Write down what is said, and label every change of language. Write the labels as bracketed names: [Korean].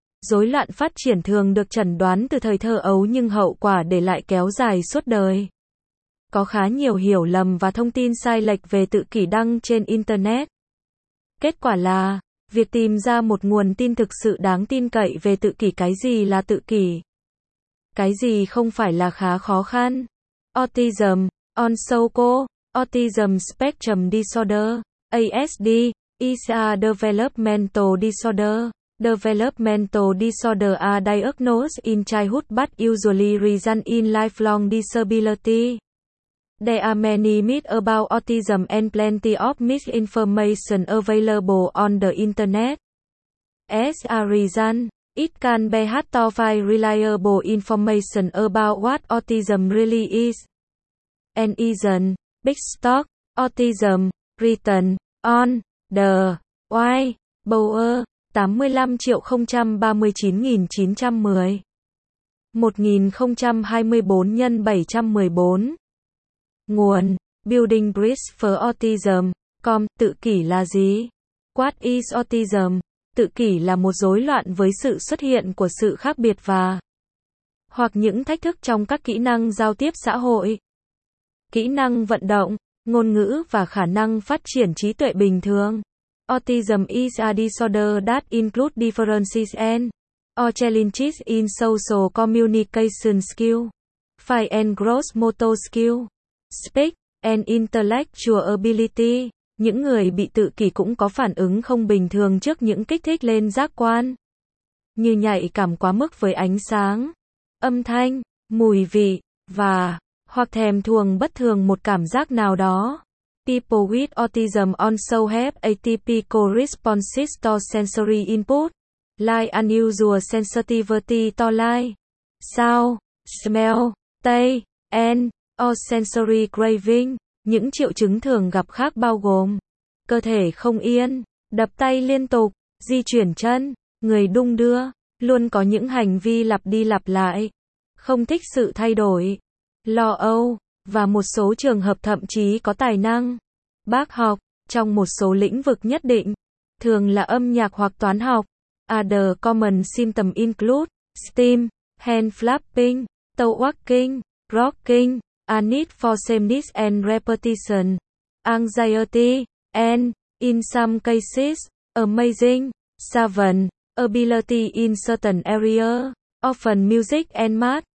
[Vietnamese] Rối loạn phát triển thường được chẩn đoán từ thời thơ ấu nhưng hậu quả để lại kéo dài suốt đời. Có khá nhiều hiểu lầm và thông tin sai lệch về tự kỷ đăng trên Internet. Kết quả là, việc tìm ra một nguồn tin thực sự đáng tin cậy về tự kỷ, cái gì là tự kỷ, cái gì không phải, là khá khó khăn. [English] Autism, Onsoko, Autism Spectrum Disorder, ASD, is a developmental disorder. Developmental disorder are diagnosed in childhood but usually result in lifelong disability. There are many myths about autism and plenty of misinformation available on the internet. As a result, it can be hard to find reliable information about what autism really is and isn't. Big Stock, Autism, written on the White Bower, 85.039.910, 1024 × 714. [Vietnamese] Nguồn: Building Bridges for Autism.com. Tự kỷ là gì? [English] What is autism? [Vietnamese] Tự kỷ là một rối loạn với sự xuất hiện của sự khác biệt và hoặc những thách thức trong các kỹ năng giao tiếp xã hội, kỹ năng vận động, ngôn ngữ và khả năng phát triển trí tuệ bình thường. [English] Autism is a disorder that includes differences and or challenges in social communication skill, fine and gross motor skill, speak and intellectual ability. [Vietnamese] Những người bị tự kỷ cũng có phản ứng không bình thường trước những kích thích lên giác quan, như nhạy cảm quá mức với ánh sáng, âm thanh, mùi vị, và hoặc thèm thuồng bất thường một cảm giác nào đó. [English] People with autism also have atypical responses to sensory input, like unusual sensitivity to light, sound, smell, taste, and or sensory craving. [Vietnamese] Những triệu chứng thường gặp khác bao gồm: cơ thể không yên, đập tay liên tục, di chuyển chân, người đung đưa, luôn có những hành vi lặp đi lặp lại, không thích sự thay đổi, lo âu, và một số trường hợp thậm chí có tài năng bác học trong một số lĩnh vực nhất định, thường là âm nhạc hoặc toán học. [English] Other common symptoms include steam, hand flapping, toe walking, rocking, a need for sameness and repetition, anxiety, and, in some cases, amazing, savant ability in certain area, often music and math.